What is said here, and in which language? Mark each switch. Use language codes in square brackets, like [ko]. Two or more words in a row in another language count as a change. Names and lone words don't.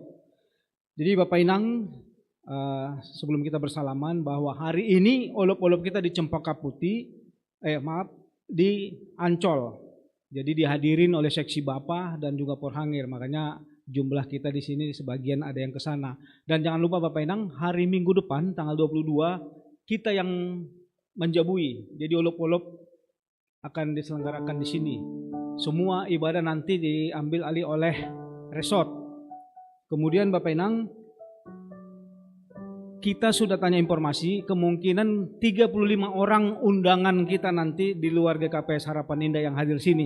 [id] Jadi Bapak Inang, sebelum kita bersalaman bahwa hari ini olop-olop kita di Cempaka Putih, di Ancol. Jadi dihadirin oleh seksi Bapak dan juga Porhangir, makanya jumlah kita di sini sebagian ada yang ke sana. Dan jangan lupa Bapak Inang, hari Minggu depan tanggal 22 kita yang menjabui. Jadi olop-olop akan diselenggarakan di sini. Semua ibadah nanti diambil alih oleh resort. Kemudian Bapak Inang, kita sudah tanya informasi, kemungkinan 35 orang undangan kita nanti di luar GKPS Harapan Indah yang hadir sini.